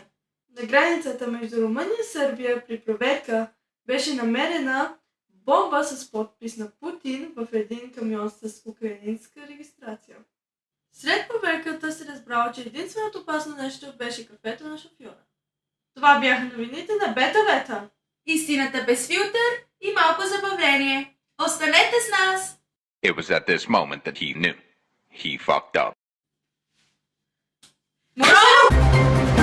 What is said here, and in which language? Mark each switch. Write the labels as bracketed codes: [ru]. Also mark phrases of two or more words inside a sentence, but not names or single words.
[bg] На границата между Румъния и Сърбия при проверка беше намерена бомба с подпис на Путин в един камион с украинска регистрация. След проверката се разбрало, че единственото опасно нещо беше кафето на шофьора. Това бяха новините на Бета! Истината без филтър и малко забавление. Останете с нас! [en] It was at this moment that he knew. He fucked up. [bg] Браво!